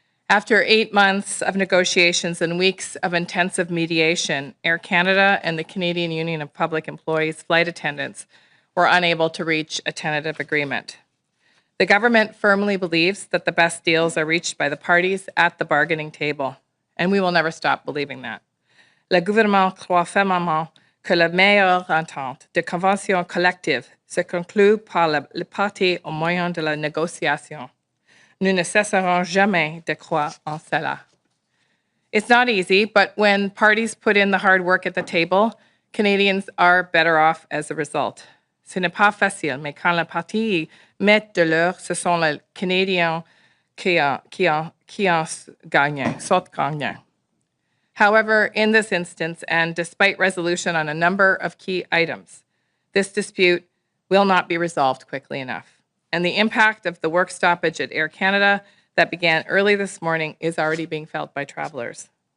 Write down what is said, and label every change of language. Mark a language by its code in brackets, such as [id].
[en] After 8 months of negotiations and weeks of intensive mediation, Air Canada and the Canadian Union of Public Employees flight attendants were unable to reach a tentative agreement. The government firmly believes that the best deals are reached by the parties at the bargaining table, and we will never stop believing that. [fr] Le gouvernement croit fermement que la meilleure entente de convention collective se conclut par les parties au moyen de la négociation. Nous ne cesserons jamais de croire en cela. [en] It's not easy, but when parties put in the hard work at the table, Canadians are better off as a result. [fr] Ce n'est pas facile, mais quand les parties mettent de l'heure, ce sont les Canadiens qui en gagnent, sortent gagnants. [en] However, in this instance, and despite resolution on a number of key items, this dispute will not be resolved quickly enough. And the impact of the work stoppage at Air Canada that began early this morning is already being felt by travelers.